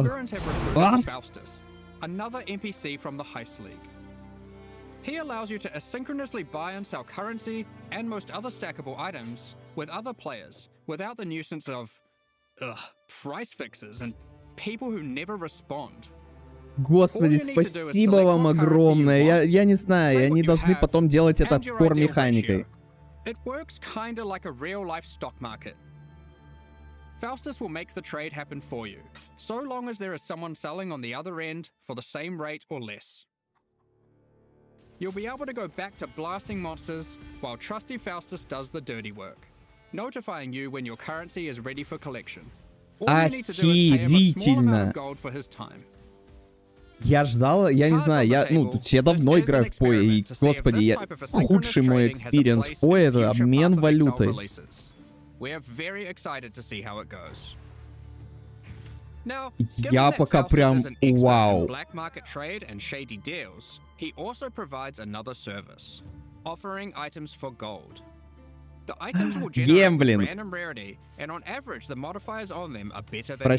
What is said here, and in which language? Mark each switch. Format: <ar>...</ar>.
<en>Kalgurans have recruited Faustus, another NPC from the Heist League. He allows you to asynchronously buy and sell currency and most other stackable items with other players without the nuisance of price fixes and people who never respond.</en> <ru>Господи, спасибо вам огромное. Я не знаю, они должны потом делать это</ru> <en>And your core ideal</en> <ru>механикой.</ru> <en>ratio. It works kinda like a real-life stock market. Faustus will make the trade happen for you, so long as there is someone selling on the other end for the same rate or less. You'll be able to go back to blasting monsters while trusty Faustus does the dirty work, notifying you when your currency is ready for collection. All you need to do is pay him a small amount of gold for his time.</en> <ru>Я ждал, я не знаю, я давно играю в По, и, господи, худший мой экспириенс в По — это обмен валютой.</ru> <en>We're very excited to see how it goes. Now,</en> <ru>Я пока прям вау.</ru> <en>Black market trade and shady deals, he also provides another service, offering items for gold. The items will generate random rarity, and on average, the modifiers on them are better than</en>